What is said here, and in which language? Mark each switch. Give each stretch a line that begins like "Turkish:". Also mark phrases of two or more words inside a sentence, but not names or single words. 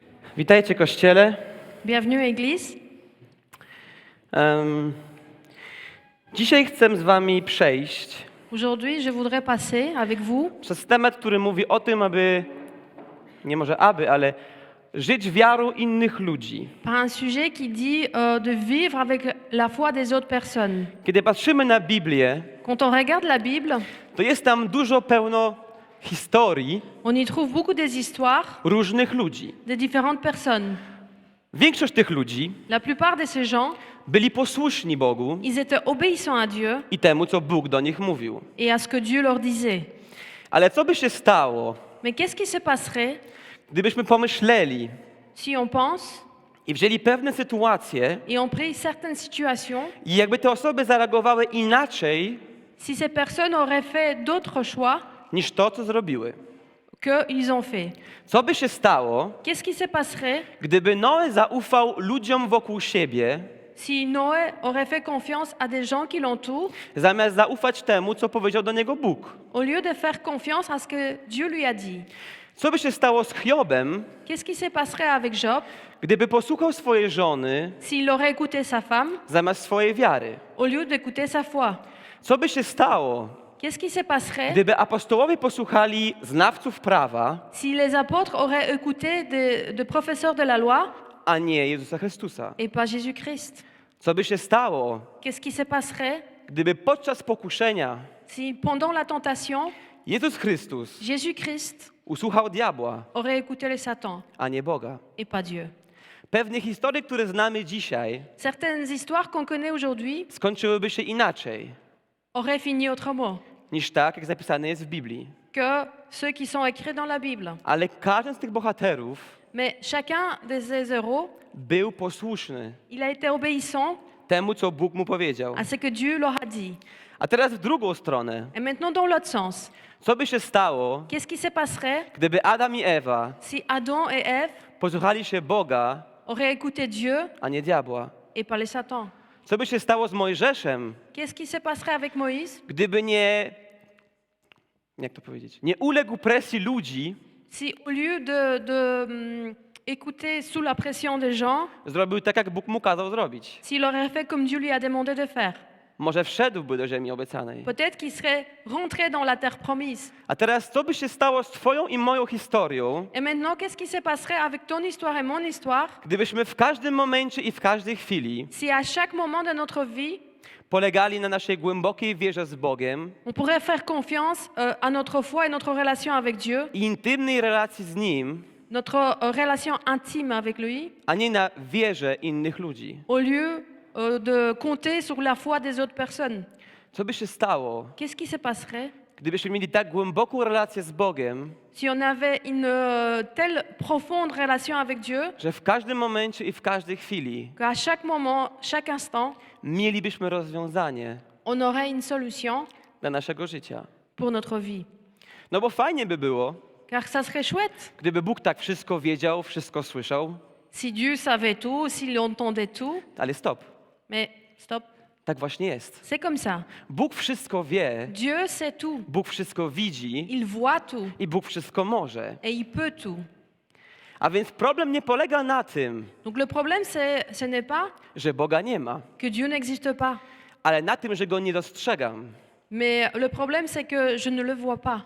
Polish: Witajcie Kościele.
French: Bienvenue Église.
Polish: Dzisiaj chcę z wami przejść
French: Aujourd'hui, je voudrais passer avec vous
Polish: przez temat, który mówi o tym, ale żyć wiarą innych ludzi.
French: par un sujet qui dit de vivre avec la foi des autres personnes.
Polish: Kiedy patrzymy na Biblię,
French: Quand on regarde la Bible,
Polish: to jest tam dużo pełno historii
French: on y trouve beaucoup des histoires
Polish: różnych ludzi.
French: de différentes personnes.
Polish: Większość tych ludzi
French: La plupart de ces gens,
Polish: byli posłuszni Bogu
French: ils étaient obéissants à Dieu
Polish: i temu, co Bóg do nich mówił.
French: et à ce que Dieu leur disait.
Polish: Ale co by się stało,
French: Mais qu'est-ce qui se passerait
Polish: gdybyśmy pomyśleli
French: si on pense
Polish: i wzięli pewne sytuacje
French: et on prie certaines situations,
Polish: i jakby te osoby zareagowały inaczej
French: si ces personnes auraient fait d'autres choix
Polish: niż to, co zrobiły?
French: qu'ils ont fait?
Polish: Co by się stało,
French: Qu'est-ce qui se passerait
Polish: gdyby Noe zaufał ludziom wokół siebie,
French: si Noé aurait fait confiance à des gens qui l'entourent,
Polish: zamiast zaufać temu, co powiedział do niego Bóg?
French: au lieu de faire confiance à ce que Dieu lui a dit?
Polish: Co by się stało z Hiobem,
French: Qu'est-ce qui se passerait avec Job
Polish: gdyby posłuchał swojej żony
French: s'il aurait écouté sa femme
Polish: zamiast swojej wiary?
French: au lieu d'écouter sa foi?
Polish: Co by się stało,
French: Qu'est-ce qui se passerait
Polish: gdyby apostołowie posłuchali znawców prawa,
French: si les apôtres auraient écouté de professeurs de la loi
Polish: a nie Jezusa Chrystusa?
French: et pas Jésus-Christ?
Polish: Co by się stało,
French: Qu'est-ce qui se passerait
Polish: gdyby podczas pokuszenia
French: si pendant la tentation,
Polish: Jezus Chrystus
French: Jésus-Christ
Polish: usłuchał diabła,
French: aurait écouté le Satan
Polish: a nie Boga?
French: et pas Dieu?
Polish: Pewne historie, które znamy dzisiaj,
French: Certaines histoires qu'on connaît aujourd'hui
Polish: skończyłyby się inaczej
French: auraient fini autrement
Polish: niż tak, jak zapisane jest w Biblii.
French: que ceux qui sont écrits dans la Bible.
Polish: Ale każdy z tych bohaterów
French: Mais chacun de ces héros,
Polish: był posłuszny
French: il a été obéissant
Polish: temu, co Bóg mu powiedział.
French: à ce que Dieu leur a dit.
Polish: A teraz w drugą stronę.
French: Et maintenant, dans l'autre sens,
Polish: Co by się stało,
French: qu'est-ce qui se passerait
Polish: gdyby Adam i Ewa
French: si Adam et Ève
Polish: posłuchali się Boga,
French: auraient écouté Dieu
Polish: a nie diabła?
French: et pas le Satan?
Polish: Co by się stało z Mojżeszem,
French: Qu'est-ce qui se passerait avec Moïse
Polish: gdyby jak to powiedzieć, nie uległ presji ludzi,
French: si au lieu de écouter sous la pression des gens,
Polish: zrobił tak, jak Bóg mu kazał zrobić?
French: s'il aurait fait comme Dieu lui a demandé de faire?
Polish: Może wszedłby do ziemi obiecanej.
French: Peut-être qu'il serait rentré dans la terre promise.
Polish: A teraz, co by się stało z twoją i moją historią,
French: Et maintenant, qu'est-ce qui se passerait avec ton histoire et mon histoire
Polish: gdybyśmy w każdym momencie i w każdej chwili
French: si à chaque moment de notre vie,
Polish: polegali na naszej głębokiej wierze z Bogiem
French: on pourrait faire confiance à notre foi et notre relation avec Dieu,
Polish: i intymnej relacji z Nim,
French: notre relation intime avec lui,
Polish: a nie na wierze innych ludzi?
French: au lieu de compter sur la foi des autres personnes?
Polish: Co by się stało,
French: Qu'est-ce qui se passerait
Polish: gdybyśmy mieli tak głęboką relację z Bogiem,
French: si on avait une telle profonde relation avec Dieu
Polish: że w każdym momencie i w każdej chwili
French: qu'à chaque moment, chaque instant,
Polish: mielibyśmy rozwiązanie
French: on aurait une solution
Polish: dla naszego życia?
French: pour notre vie?
Polish: No bo fajnie by było,
French: Car ça serait chouette
Polish: gdyby Bóg tak wszystko wiedział, wszystko słyszał,
French: si Dieu savait tout, s'il entendait tout,
Polish: ale stop.
French: mais stop,
Polish: Tak właśnie jest.
French: c'est comme ça.
Polish: Bóg wszystko wie,
French: Dieu sait tout,
Polish: Bóg wszystko widzi
French: il voit tout
Polish: i Bóg wszystko może.
French: et il peut tout.
Polish: A więc problem nie polega na tym,
French: Donc le problème, ce n'est pas
Polish: że Boga nie ma,
French: que Dieu n'existe pas,
Polish: ale na tym, że Go nie dostrzegam.
French: mais le problème, c'est que je ne le vois pas.